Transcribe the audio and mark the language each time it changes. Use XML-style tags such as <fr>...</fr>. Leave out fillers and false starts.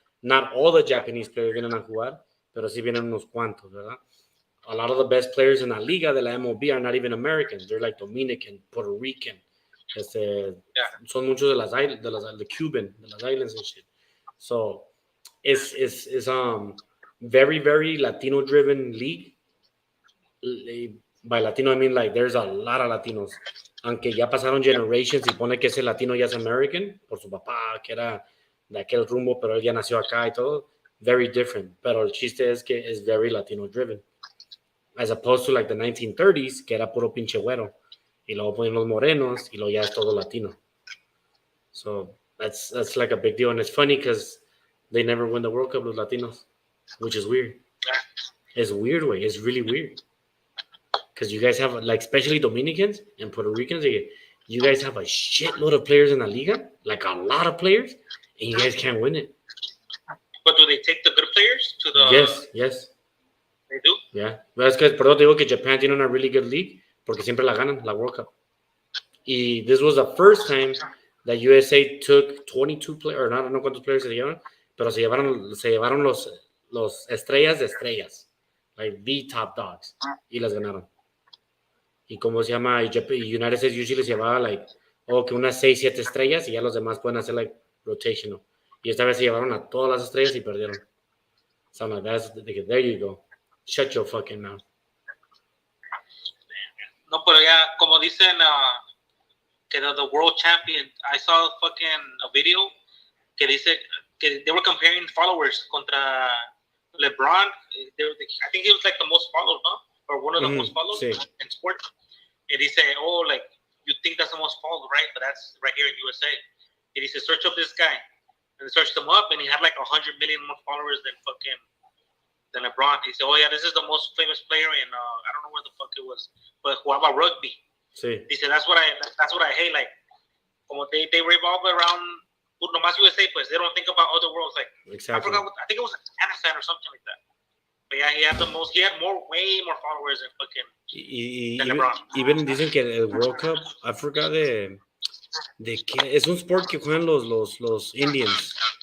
<en>Not all the Japanese players</en> <es>vienen a jugar, pero sí vienen unos cuantos, ¿verdad?</es> <en>A lot of the best players in</en> <es>la liga de la</es> <en>MLB are not even Americans. They're like Dominican, Puerto Rican.</en> <es>Son muchos de las</es> <en>the Cuban,</en> <es>de las</es> <en>islands and shit. So it's very, very Latino-driven league. By Latino, I mean like there's a lot of Latinos.</en> <es>Aunque ya pasaron generations y pone que ese latino ya es American por su papá, que era de aquel rumbo, pero él ya nació acá y todo.</es> <en>Very different.</en> <es>Pero el chiste es que es</es> <en>very Latino-driven. As opposed to like the 1930s,</en> <es>que era puro pinche güero. Y luego ponen los morenos y luego ya es todo latino.</es> <en>So that's like a big deal. And it's funny because they never win the World Cup,</en> <es>los latinos,</es> <en>which is weird. It's weird, way. It's really weird. Because you guys have, like, especially Dominicans and Puerto Ricans, you guys have a shitload of players in the liga, like a lot of players, and you guys can't win it. But do they take the good players to the... Yes. They do? Yeah.</en> <es>Es que, perdón, te digo que Japan tiene una</es> <en>really good league</en> <es>porque siempre la ganan, la World Cup. Y</es> <en>this was the first time that USA took 22 players, or</en> <es>no cuántos players se llevaron, pero se llevaron los estrellas de estrellas,</es> <en>like the top dogs,</en> <es>y las ganaron. Y como se llama, United States usually se llevaba like, que unas 6, 7 estrellas y ya los demás pueden hacer</es> <en>like rotational.</en> <es>Y esta vez se llevaron a todas las estrellas y perdieron.</es> <en>So I'm like, there you go. Shut your fucking mouth. No,</en> <es>pero ya, como dicen, que</es> <en>the world champion, I saw a video</en> <es>que dice que</es> <en>they were comparing followers</en> <es>contra</es> <en>LeBron. I think he was like the most followed, no? Or one of the most followed in sports. And he said, like, you think that's the most followed, right? But that's right here in USA. And he said, search up this guy. And they searched him up, and he had like 100 million more followers than LeBron. He said, yeah, this is the most famous player in, I don't know where the fuck it was, but</en> <es>jugaba rugby. Sí.</es> <en>He said, that's what I hate. Like,</en> <es>como</es> <en>they revolve around</en> <es>nomás</es> <en>USA,</en> <es>pues</es> <en>they don't think about other worlds. Like, exactly. I think it was Afghanistan or something like that. But yeah, he had way more followers than LeBron.</en> <es>Even dicen que el World Cup,</es> <en>I forgot</en> <es>de que es un sport que juegan los Indians.</es>